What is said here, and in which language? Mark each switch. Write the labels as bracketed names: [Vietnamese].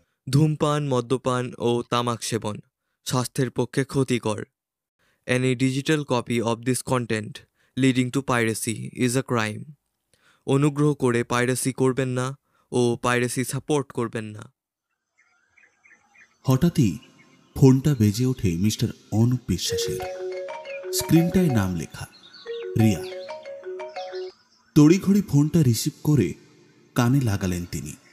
[Bangla] ধূমপান, মদ্যপান ও তামাক সেবন স্বাস্থ্যের পক্ষে ক্ষতিকর। [English] Any digital copy of this content leading to piracy is a crime. [Bangla] অনুগ্রহ করে পাইরেসি করবেন না ও পাইরেসি সাপোর্ট করবেন না। হঠাৎই ফোনটা বেজে ওঠে মিস্টার অনুপ বিশ্বাসের। স্ক্রিনটায় নাম লেখা রিয়া। তড়িঘড়ি ফোনটা রিসিভ করে কানে লাগালেন তিনি।